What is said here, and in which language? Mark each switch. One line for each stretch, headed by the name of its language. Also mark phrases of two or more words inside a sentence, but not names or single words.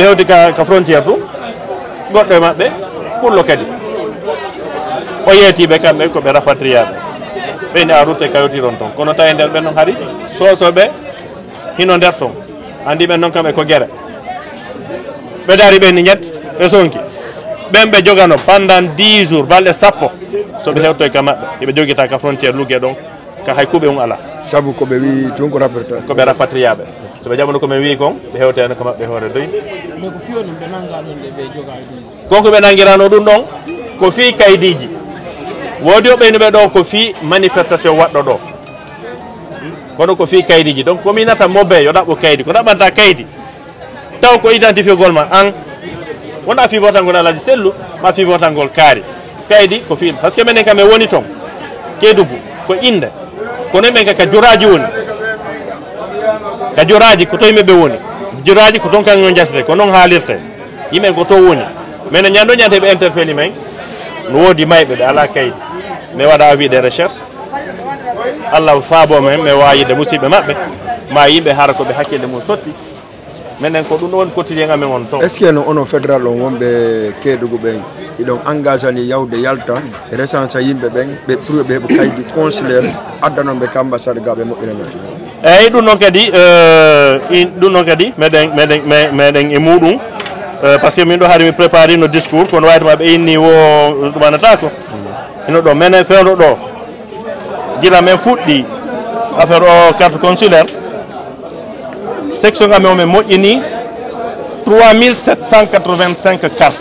Fula: hewti ka frontiére tu goɗɗo e mabɓe ɓullo kadi o yeetiɓe kamɓe koɓe rapatriaɓe ɓeyni a route kawtiron toon kono tawi nder ɓen noon haari sosoɓe hino nder toon andi ɓen noon kamɓe ko guere ɓe daari ɓenni ñett ɓe sonki ɓen ɓe jogano
French: pendant 10 jours
Fula: balɗe sappo soɓe hewtoy ka maɓɓe eɓe joguita ka frontiére lugge ɗon ka hay kuuɓe ala saabu koɓe wi tun ko koɓe rapatriaɓe soɓe jaɓano komin wi kon ɓe hewteno ko maɓɓe hoore doyi konko ɓe nanguirano ɗum ɗon ko fi kaydiji woodi o ɓeynuɓe ɗo ko fi manifestation waɗɗo ɗo kono ko fi kaydiji donc komi nata mobe yo ɗaɓɓo kaydi ko ɗaɓɓanta kaydi taw ko identifié gol ma an wona fivotangol Alaji Sellu ma fivotangol kaari kaydi ko fi
French: par ce que
Fula: minen kam e woni toon Kédougou ko inde kono men ka juraji woni ka juraji ko to yimɓeɓe woni juraji ko toon kanko jasde ko noon haalirte yimɓen ko to woni mais no ñando ñante ɓe interpelli men no woodi mayɓe ɓe ala kaydi mi waɗa
French: avis de recherche
Fula: Allah faabo men mi wayide musidɓe maɓɓe ma yimɓe haara koɓe hakkille mum sotti minen ko ɗum ɗo woni quotidien amen on toon
French: est ce que
Fula: no ono fédéral on wonɓe Kédougou ɓen iɗon engagé ni yawde yalta recensa yimɓe ɓen ɓe pour ɓe heɓa kaydi consulaire addanoɓe ka ambassade ga ɓe moƴƴina men eyyi ɗum noon kadi meɗen e muɗum
French: par ce que
Fula: min ɗo haade mi préparé no discours kono waytoma ɓe inni wo ɗumanata ko ino ɗo minen fewno ɗo gila men fuɗɗi affaire o
French: carte consulaire
Fula: section amen o min moƴƴini 3785 carte